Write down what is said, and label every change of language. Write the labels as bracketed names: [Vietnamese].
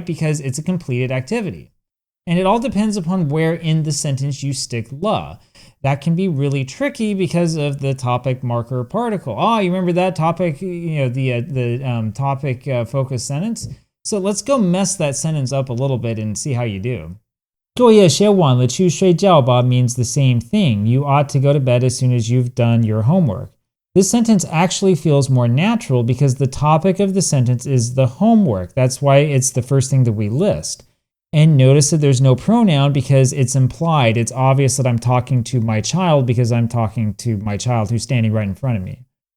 [English] Because it's a completed activity. And it all depends upon where in the sentence you stick le. That can be really tricky because of the topic marker particle. Oh, you remember that topic, the topic focus sentence? So let's go mess that sentence up a little bit and see how you do. [Chinese] 作业写完了去睡觉吧 [English] means the same thing. You ought to go to bed as soon as you've done your homework. This sentence actually feels more natural because the topic of the sentence is the homework. That's why it's the first thing that we list. And notice that there's no pronoun because it's implied. It's obvious that I'm talking to my child because I'm talking to my child who's standing right in front of me.